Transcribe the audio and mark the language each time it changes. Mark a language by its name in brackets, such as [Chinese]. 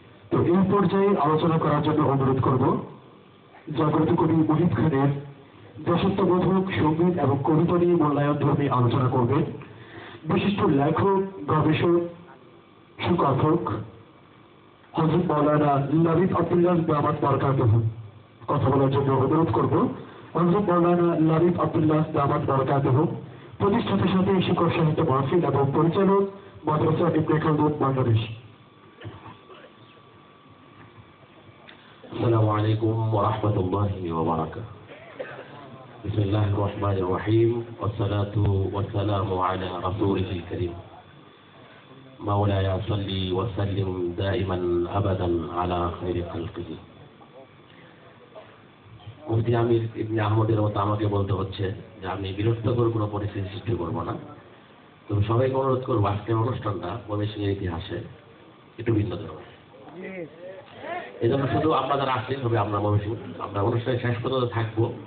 [Bangla] তো এই পর্যায়ে আলোচনা করার জন্য অনুরোধ করব জাগ্রত কবি মুহিব খানের দেশাত্মবোধক সঙ্গীত এবং কবিতা নিয়ে মূল্যায়ন ধর্মী আলোচনা করবেন বিশিষ্ট লেখক, গবেষক, সুকথক হযরত মাওলানা লাবিব আব্দুল্লাহ দামাত বরকাতুহু। কথা বলার জন্য অনুরোধ করব হযরত মাওলানা লাবিব আব্দুল্লাহ দামাত বরকাতুহু, প্রতিষ্ঠাতার সাথে শিক্ষক সাহিত্য মাহফিল এবং পরিচালক মাদ্রাসা ইবনে খালদুন বাংলাদেশ। [Arabic] السلام عليكم ورحمة الله وبركاته. بسم الله الرحمن الرحيم، والصلاة والسلام على رسوله الكريم مولاي صل وسلم دائما أبدا على خير خلقه. [Bangla] মুফতি আমির ইবনে আহমদের মতো আমাকে বলতে হচ্ছে যে আমি বিরক্তকর কোনো পরিস্থিতি সৃষ্টি করবো না, তবে সবাইকে অনুরোধ করবো আজকের অনুষ্ঠানটা ময়মনসিংহের ইতিহাসে একটু ভিন্ন ধরনের। এই জন্য শুধু আমরা যারা আসছি তবে আমরা ময়মনসিংহ আমরা অনুষ্ঠানের শেষ পর্যন্ত থাকবো।